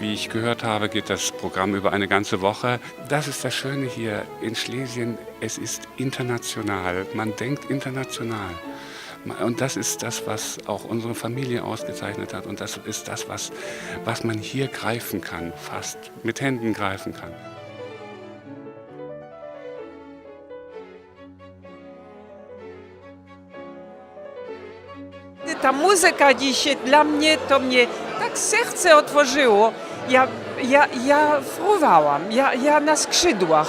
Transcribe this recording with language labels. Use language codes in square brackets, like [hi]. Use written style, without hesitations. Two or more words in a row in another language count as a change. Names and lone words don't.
[de] Wie ich gehört habe, geht das Programm über eine ganze Woche. Das ist das Schöne hier in Schlesien. Es ist international. Man denkt international. Und das ist das, was auch unsere Familie ausgezeichnet hat. Und das ist das, was man hier greifen kann, fast mit Händen greifen kann. [pl] Ta muzyka dzisiaj dla mnie, to mnie tak serce otworzyło. Ja fruwałam, ja na skrzydłach.